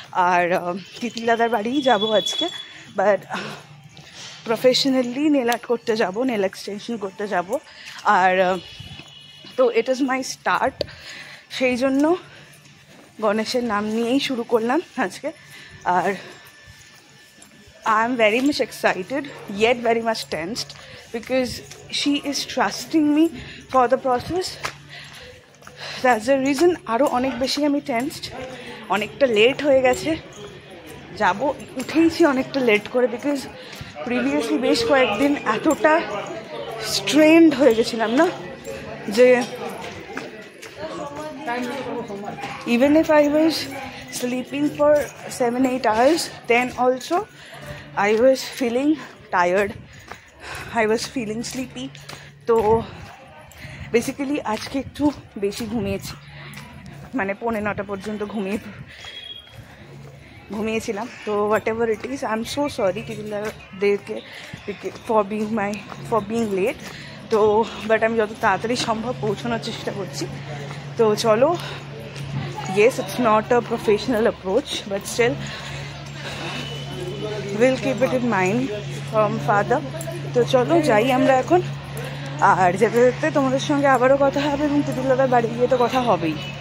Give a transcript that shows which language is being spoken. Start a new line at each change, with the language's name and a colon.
Bangla: আর তিতির দাদার বাড়িই যাবো আজকে, বাট প্রফেশনালি নেল আর্ট করতে যাবো, নেল এক্সটেনশন করতে যাবো। আর তো
English: it is my start,
Bangla: সেই জন্য গণেশের নাম নিয়েই শুরু করলাম আজকে।
English: আর I am very much excited yet very much tensed because she is trusting me for the process. That's the reason
Bangla: আরও অনেক বেশি আমি টেন্সড। অনেকটা লেট হয়ে গেছে, যাব উঠেইছি অনেকটা লেট করে, বিকজ প্রিভিয়াসলি বেশ কয়েকদিন এতটা স্ট্রেন্ড হয়ে গেছিলাম না,
English: যে even if I was sleeping for 7-8 hours, then also I was feeling tired, I was feeling sleepy.
Bangla: তো বেসিক্যালি আজকে একটু বেশি ঘুমিয়েছি, 9:30 পর্যন্ত ঘুমিয়েছিলাম।
English: তো whatever it is, I am so sorry টিটিলাদেরকে for being late.
Bangla: তো বাট আমি যত তাড়াতাড়ি সম্ভব পৌঁছানোর চেষ্টা করছি। তো চলো,
English: yes, it's not a professional approach, but still we'll keep it in mind from father.
Bangla: তো চলো যাই আমরা এখন। আর যেতে যেতে তোমাদের সঙ্গে আবারও কথা হবে, এবং তিতির দাদার বাড়ি গিয়ে তো কথা হবেই।